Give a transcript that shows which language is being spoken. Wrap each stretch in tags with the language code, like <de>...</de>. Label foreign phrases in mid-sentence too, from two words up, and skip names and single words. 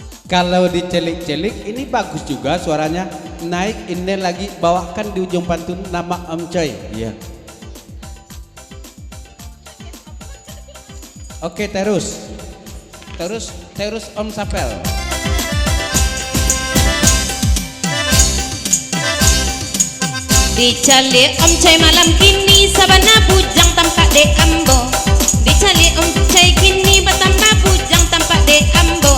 <id>Kalau dicelik-celik ini bagus juga suaranya. Naik ini lagi, bawakan di ujung pantun nama Om Coy. Iya. Oke, terus Om Sapel.</id> <min>Dicali Om Coy malam kini sabana bujang tampak de ambo. Dicali Om Coy kini batamba bujang tampak de ambo.</min>